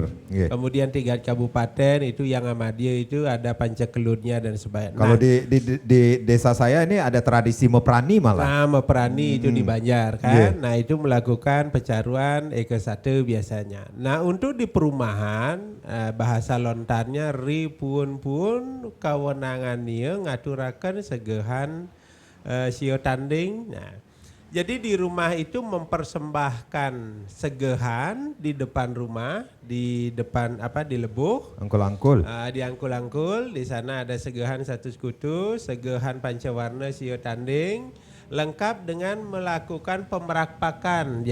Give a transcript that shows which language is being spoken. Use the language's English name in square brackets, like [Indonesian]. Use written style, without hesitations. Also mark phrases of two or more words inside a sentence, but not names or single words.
[Indonesian] Kemudian 3 kabupaten itu yang Ahmadiyah itu ada pancakelurnya dan sebagainya. Kalau di desa saya ini ada tradisi meprani malah. Nah, meprani itu di Banjar kan. Nah, itu melakukan pecaruan Eke 1 biasanya. Nah, untuk di perumahan bahasa lontarnya pun kawenangannya [Balinese] ngaturakan segehan sio tanding. [Indonesian] Nah, jadi di rumah itu mempersembahkan segehan di depan rumah, di depan di lebuh. Angkul-angkul. Di angkul-angkul, di sana ada segehan 1 sekutu, segehan pancawarna sio tanding, lengkap dengan melakukan pemerakpakan.